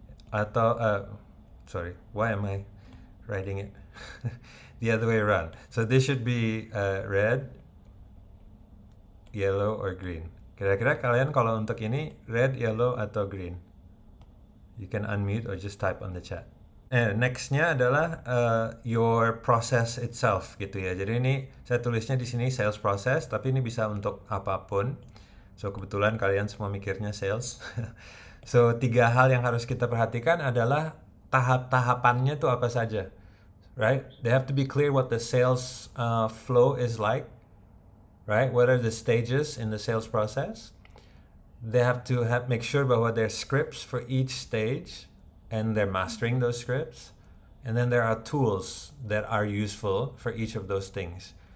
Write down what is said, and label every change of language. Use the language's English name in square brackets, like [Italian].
[Indonesian] Atau, [English] sorry, why am I writing it the other way around? So this should be red, yellow, or green. [Indonesian] Kira-kira kalian kalau untuk ini, [English] red, yellow, [Indonesian] atau green? [English] You can unmute or just type on the chat. [Indonesian] Nextnya adalah [English] your process itself [Indonesian] gitu ya. Jadi ini saya tulisnya di sini [English] sales process, [Indonesian] tapi ini bisa untuk apapun. So kebetulan kalian semua mikirnya sales. So 3 hal yang harus kita perhatikan adalah tahap-tahapannya tuh apa saja, [English] right? They have to be clear what the sales flow is like, right? What are the stages in the sales process? They have to make sure [Indonesian] bahwa [English] there's scripts for each stage and they're mastering those scripts. And then there are tools that are useful for each of those things.